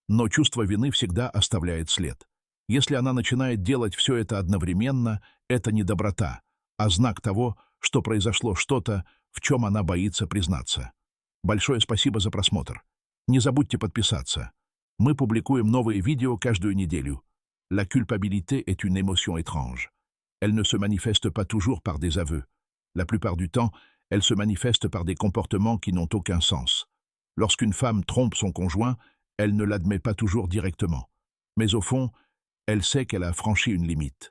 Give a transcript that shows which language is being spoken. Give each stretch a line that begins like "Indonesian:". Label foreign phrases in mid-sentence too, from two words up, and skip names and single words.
Russian: но чувство вины всегда оставляет след. Если она начинает делать все это одновременно, это не доброта, а знак того, что произошло что-то, в чем она боится признаться. Большое спасибо за просмотр. Не забудьте подписаться. Мы публикуем новые видео каждую неделю.
French: La culpabilité est une émotion étrange. Elle ne se manifeste pas toujours par des aveux. La plupart du temps, elle se manifeste par des comportements qui n'ont aucun sens. Lorsqu'une femme trompe son conjoint, elle ne l'admet pas toujours directement. Mais au fond, elle sait qu'elle a franchi une limite.